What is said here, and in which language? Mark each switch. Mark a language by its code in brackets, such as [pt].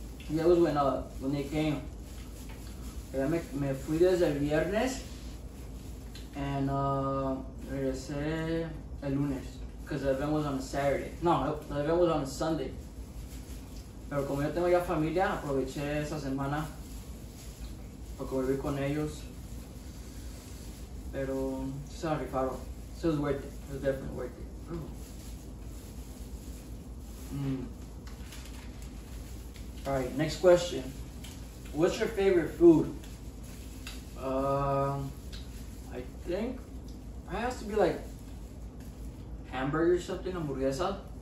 [en] Yeah, it was when they came. [es] Me fui desde el viernes [en] and [es] regresé el lunes [en] because the event was on a Saturday. No, the event was on a Sunday. [es] Pero como yo tengo ya familia, aproveché esa semana para convivir con ellos. Pero se la rifaron. [en] So it was worth it. It was definitely worth it. Alright, next question. What's your favorite food? I think it has to be like hamburger or something, hamburguesa.